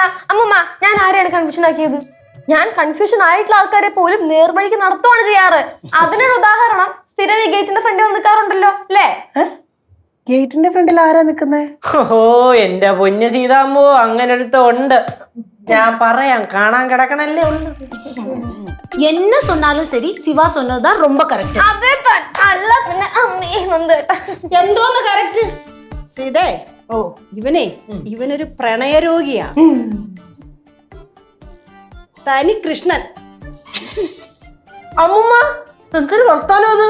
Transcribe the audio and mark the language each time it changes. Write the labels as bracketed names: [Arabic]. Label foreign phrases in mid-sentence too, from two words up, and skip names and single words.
[Malayalam] അമ്മൂമ്മ, ഞാൻ ആരെയാണ് കൺഫ്യൂഷൻ ആക്കിയത്? ഞാൻ കൺഫ്യൂഷൻ ആയിട്ടുള്ള ആൾക്കാരെ പോലും നേർവഴിക്ക് നടത്തുവാണ് ചെയ്യാറ്. അതിനൊരു ഉദാഹരണം സ്ഥിരം ഈ ഗേറ്റിന്റെ ഫ്രണ്ടിൽ നിൽക്കാറുണ്ടല്ലോ അല്ലേ? ഗേറ്റിന്റെ ഫ്രണ്ടിൽ ആരാ നിക്കുന്നേ? ഓ എന്റെ പൊന്നു സീതാമ്പോ, അങ്ങനെ ഒരുത്ത ഉണ്ട്. ഞാൻ പറയാം, കാണാൻ കിടക്കണല്ലേ ഉണ്ട്. [Tamil] என்ன சொன்னாலும் சரி, சிவா சொன்னதுதான் ரொம்ப கரெக்ட். [Malayalam] അതെ അല്ല പിന്നെ അമ്മേ നന്ദേട്ടാ. എന്തോന്ന് കറക്റ്റ് സീതേ? ഓ ഇവനൊരു പ്രണയരോഗിയാ. തനി കൃഷ്ണൻ. അമ്മൂമ്മ എന്തൊരു വർത്താനം അത്.